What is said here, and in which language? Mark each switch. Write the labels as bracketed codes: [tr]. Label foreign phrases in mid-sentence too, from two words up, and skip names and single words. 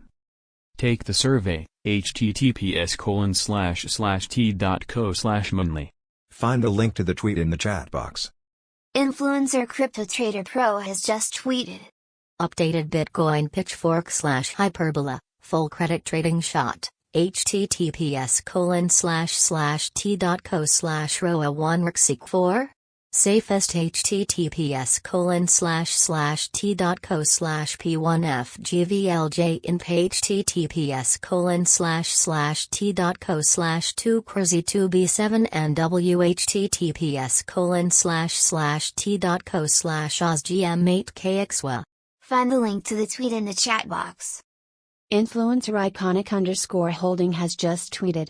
[en] Take the survey, https://t.co/monthly. Find the link to the tweet in the chat box. Influencer Crypto Trader Pro has just tweeted. Updated Bitcoin pitchfork/hyperbola, full credit trading shot, https://t.co/roa1rxic4? Safest https://t.co/p1fgvlj inp https://t.co/2crazy2b7 and https://t.co/osgm8kxwa. Find the link to the tweet in the chat box. Influencer iconic_holding has just tweeted.